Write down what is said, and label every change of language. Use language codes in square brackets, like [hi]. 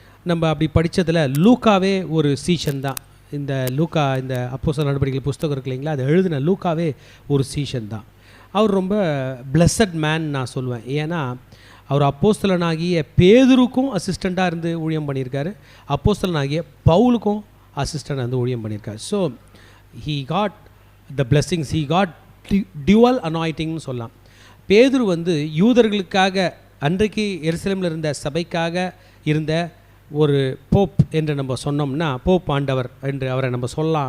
[ta] நம்ம அப்படி படித்ததில் லூக்காவே ஒரு சீஷன் தான். இந்த லூக்கா, இந்த அப்போஸ்தலர் நடவடிக்கைகள் புஸ்தகம் இருக்கு இல்லைங்களா, அதை எழுதின லூக்காவே ஒரு சீஷன் தான். அவர் ரொம்ப பிளஸட் மேன் நான் சொல்லுவேன். ஏன்னா அவர் அப்போஸ்தலனாகிய பேதுருக்கும் அசிஸ்டண்ட்டாக இருந்து ஊழியம் பண்ணியிருக்காரு, அப்போஸ்தலனாகிய பவுலுக்கும் அசிஸ்டண்டாக இருந்து ஊழியம் பண்ணியிருக்காரு. [en] So he got the blessings, he got dual anointingனு சொல்லலாம். [ta] பேதுரு வந்து யூதர்களுக்காக அன்றைக்கு எருசலேமில் இருந்த சபைக்காக இருந்த ஒரு போப் என்று நம்ம சொன்னோம்னா, போப் ஆண்டவர் என்று அவரை நம்ம சொல்லலாம்.